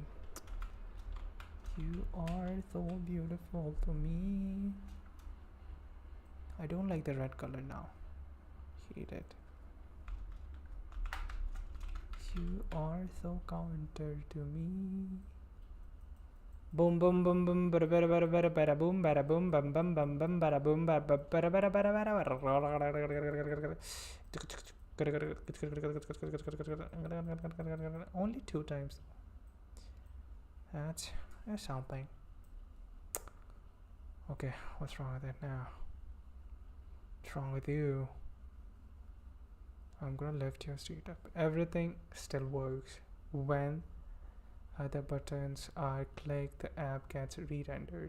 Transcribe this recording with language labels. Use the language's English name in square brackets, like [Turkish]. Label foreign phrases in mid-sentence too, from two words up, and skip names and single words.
[English] You are so beautiful to me. I don't like the red color now. Hate it. You are so counter to me. Boom boom boom boom bada bada bada bada bada boom bada boom bum bum bum bum bada boom bada bada bada bada bada. Only 2 times. That's something. Okay, what's wrong with it now? What's wrong with you? I'm gonna lift your seat up. Everything still works. When the buttons are clicked, the app gets re-rendered.